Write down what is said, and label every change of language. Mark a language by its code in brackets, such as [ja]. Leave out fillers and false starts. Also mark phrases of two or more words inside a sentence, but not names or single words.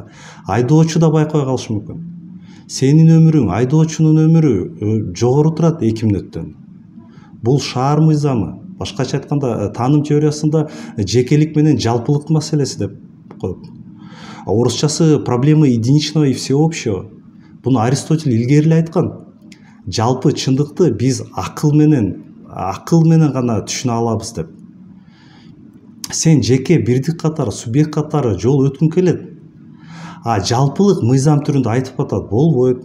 [ky] Айдоочу да байкой калышы мүмкүн. Сенин өмүрүң, айдоочунун өмүрү жогору турат 2 мүнөттөн. Бул шаар мыйзамы. Башкача айтканда, тааным теориясында жекелик менен жалпылык маселеси деп коет. [ru] Орусчасы проблема единичного и всеобщего. [ky] Буну Аристотель илгери эле айткан. Жалпы чындыкты биз акыл менен гана түшүнө алабыз деп. Сен жеке бирдик катары, субъект катары жол өткүң келет. А жалпылык мыйзам түрүндө айтып атат, болбойт.